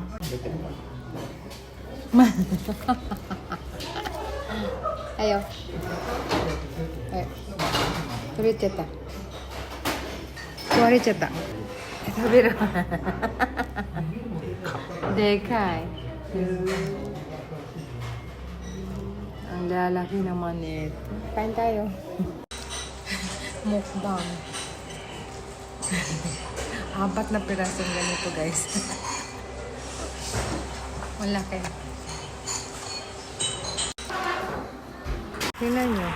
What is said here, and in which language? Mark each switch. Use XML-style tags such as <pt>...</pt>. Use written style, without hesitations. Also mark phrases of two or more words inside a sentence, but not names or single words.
<ja>Ayo. Ayo. 取れちゃった。壊れちゃった。食べる。</ja> <tl>でかい。Ang lalaki naman ito. Kain tayo. Mukbang. 4 na pirasong ganito guys. Malaki. Tingnan nyo.</tl>